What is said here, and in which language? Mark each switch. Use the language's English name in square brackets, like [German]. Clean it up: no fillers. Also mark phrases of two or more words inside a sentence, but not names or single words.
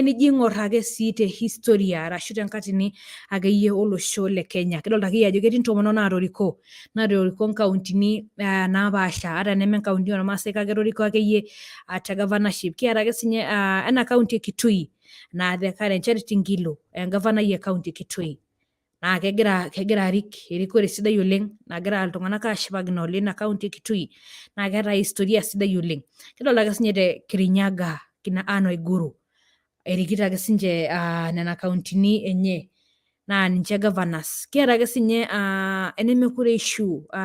[Masai] enijo aing'or ake sii te historia arashu tenkatini akeyie olosho le Kenya kidolta akeyie ajo ketii intomonok naatoriko nkauntini napaasha ata neme enkaunti ormaasai kake etoriko akeyie te governorship kiata ake sinye ena kaunti e Kitui naa [English] the current [Masai] Charity Ngilu engavana e kaunti e Kitui naa kegira arik erikore sidai oleng nagira iltung'anak aashipakino lina kaunti e Kitui naa keeta historia sidai oleng kidolta ake sinye te Kirinyaga kina Anne Waiguru erikito ake sinche nena kauntini enye naa ninche governors kiata ake sinye enemekure eishu